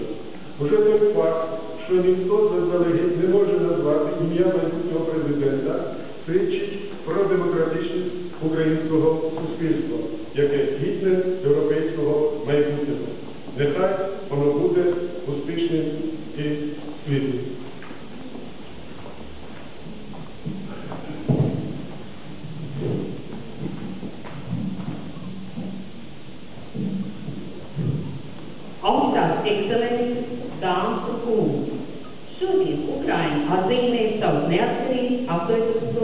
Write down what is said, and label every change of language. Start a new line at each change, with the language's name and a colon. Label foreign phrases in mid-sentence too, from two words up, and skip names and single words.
Ukrainian: Уже той факт, що ніхто заздалегідь не може назвати ім'я майбутнього президента, свідчить про демократичність українського суспільства, яке гідне європейського майбутнього. Нехай воно буде успішним і світлим.
Latvian: Augstās ekscelences, dāmas un kungi, šodien Ukraina atzīmē savu neatkarību 80.